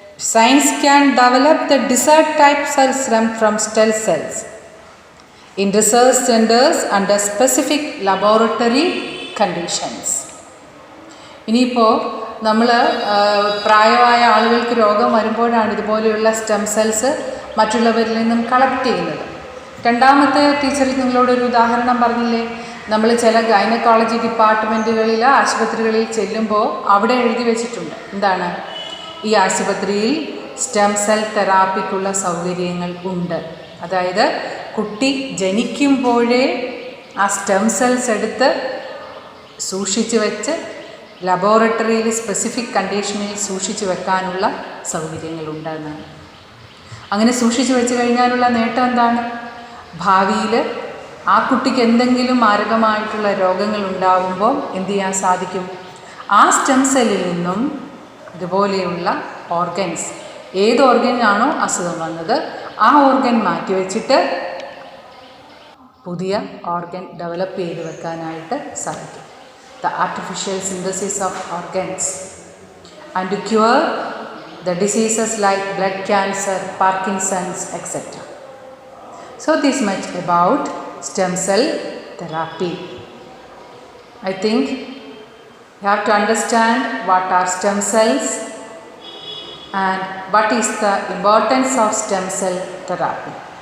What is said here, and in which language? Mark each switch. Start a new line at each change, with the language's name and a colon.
English: Science can develop the desired type cells from stem cells in research centers under specific laboratory conditions.
Malayalam: ഇനിയിപ്പോൾ നമ്മൾ പ്രായമായ ആളുകൾക്ക് രോഗം വരുമ്പോഴാണ് ഇതുപോലെയുള്ള സ്റ്റെം സെൽസ് മറ്റുള്ളവരിൽ നിന്നും കളക്ട് ചെയ്യുന്നത്. രണ്ടാമത്തെ ടീച്ചർ നിങ്ങളോടൊരു ഉദാഹരണം പറഞ്ഞില്ലേ, നമ്മൾ ചില ഗൈനക്കോളജി ഡിപ്പാർട്ട്മെൻറ്റുകളിൽ ആശുപത്രികളിൽ ചെല്ലുമ്പോൾ അവിടെ എഴുതി വെച്ചിട്ടുണ്ട് എന്താണ്, ഈ ആശുപത്രിയിൽ സ്റ്റെം സെൽ തെറാപ്പിക്കുള്ള സൗകര്യങ്ങൾ ഉണ്ട്. അതായത് കുട്ടി ജനിക്കുമ്പോഴേ ആ സ്റ്റെം സെൽസ് എടുത്ത് സൂക്ഷിച്ച് വെച്ച് ലബോറട്ടറിയിൽ സ്പെസിഫിക് കണ്ടീഷനിൽ സൂക്ഷിച്ച് വെക്കാനുള്ള സൗകര്യങ്ങളുണ്ടെന്നാണ്. അങ്ങനെ സൂക്ഷിച്ച് വെച്ച് കഴിഞ്ഞാലുള്ള നേട്ടം എന്താണ്, ഭാവിയിൽ ആ കുട്ടിക്ക് എന്തെങ്കിലും മാരകമായിട്ടുള്ള രോഗങ്ങൾ ഉണ്ടാകുമ്പോൾ എന്ത് ചെയ്യാൻ സാധിക്കും, ആ സ്റ്റെം സെല്ലിൽ നിന്നും ഇതുപോലെയുള്ള ഓർഗൻസ്, ഏത് ഓർഗനാണോ അസുഖം വന്നത് ആ ഓർഗൻ മാറ്റിവെച്ചിട്ട് പുതിയ ഓർഗൻ ഡെവലപ്പ് ചെയ്ത് വെക്കാനായിട്ട് സാധിക്കും.
English: The artificial synthesis of organs and to cure the diseases like blood cancer, Parkinson's, etc. So this much about stem cell therapy. I think you have to understand what are stem cells and what is the importance of stem cell therapy.